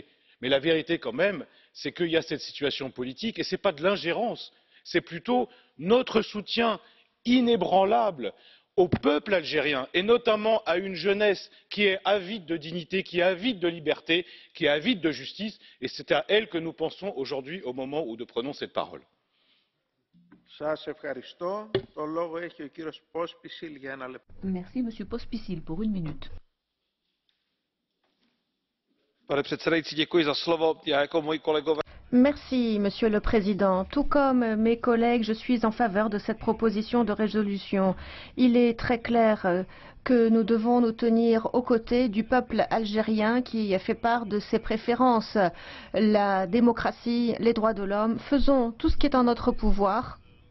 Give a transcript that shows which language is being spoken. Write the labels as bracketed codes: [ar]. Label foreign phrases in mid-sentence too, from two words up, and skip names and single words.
[fr] Mais la vérité quand même, c'est qu'il y a cette situation politique et ce n'est pas de l'ingérence, c'est plutôt notre soutien inébranlable au peuple algérien et notamment à une jeunesse qui est avide de dignité, qui est avide de liberté, qui est avide de justice, et c'est à elle que nous pensons aujourd'hui au moment où nous prenons cette parole. Merci, Monsieur Pospíšil, pour 1 minute. [cs] Pane předsedající, děkuji za slovo. Já jako moji kolegové. [fr] Merci, Monsieur le Président. Tout comme mes collègues, je suis en faveur de cette proposition de résolution. Il est très clair que nous devons nous tenir aux côtés du peuple algérien qui a fait part de ses préférences. La démocratie, les droits de l'homme, faisons tout ce qui est en notre pouvoir.